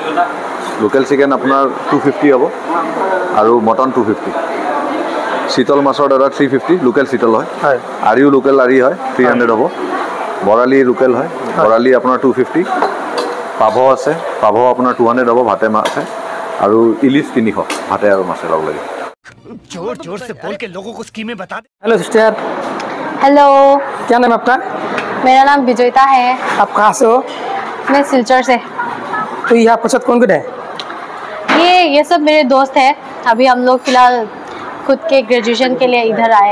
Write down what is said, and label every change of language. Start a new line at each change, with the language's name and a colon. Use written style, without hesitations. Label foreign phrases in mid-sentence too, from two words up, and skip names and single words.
Assamese: লোকেল চিকেন আপোনাৰ 250 হ'ব আৰু মটন 250। চিতল মাছৰ দাদা 350, লোকেল চিতল হয়। আৰিও লোকেল আৰি হয়, 300 হ'ব। বৰালি লোকেল হয়, বৰালি আপোনাৰ 250। পাভ আছে, পাভ আপোনাৰ 200 হ'ব, ভাতে মাছে। আৰু ইলিচ 300, ভাতে আৰু মাছে লগ লাগি।
Hindi: जोर जोर से बोल के लोगों को स्कीमें बता दे।
English: hello sister.
Hindi: हेलो, क्या नाम है आपका? मेरा नाम विजयता है। आप कहाँ से हो? मैं सिलचर से। तो यहाँ पर साथ कौन कौन है? ये सब मेरे दोस्त हैं। अभी हम लोग फिलहाल खुद के ग्रेजुएशन के लिए इधर आए।